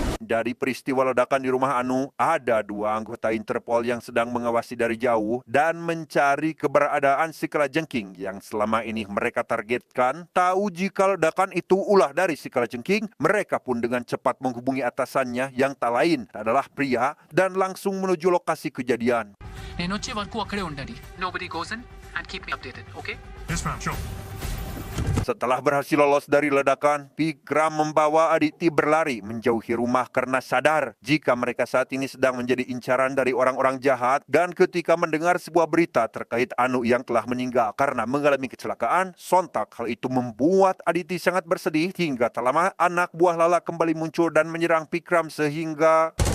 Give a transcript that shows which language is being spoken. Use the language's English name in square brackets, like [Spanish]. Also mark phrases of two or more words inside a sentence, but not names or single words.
[Indonesian] Dari peristiwa ledakan di rumah Anu, ada 2 anggota Interpol yang sedang mengawasi dari jauh dan mencari keberadaan si kalajengking yang selama ini mereka targetkan. Tahu jika ledakan itu ulah dari si kalajengking, mereka pun dengan cepat menghubungi atasannya yang tak lain adalah pria dan langsung menuju lokasi kejadian. [Telugu] నేను వచ్చే వరకు అక్కడే ఉండండి. [English] Nobody goes in and keep me updated, okay? Yes, ma'am. Sure. [Indonesian] Setelah berhasil lolos dari ledakan, Vikram membawa Aditi berlari menjauhi rumah karena sadar jika mereka saat ini sedang menjadi incaran dari orang-orang jahat, dan ketika mendengar sebuah berita terkait Anu yang telah meninggal karena mengalami kecelakaan, sontak hal itu membuat Aditi sangat bersedih hingga tak lama anak buah Lala kembali muncul dan menyerang Vikram sehingga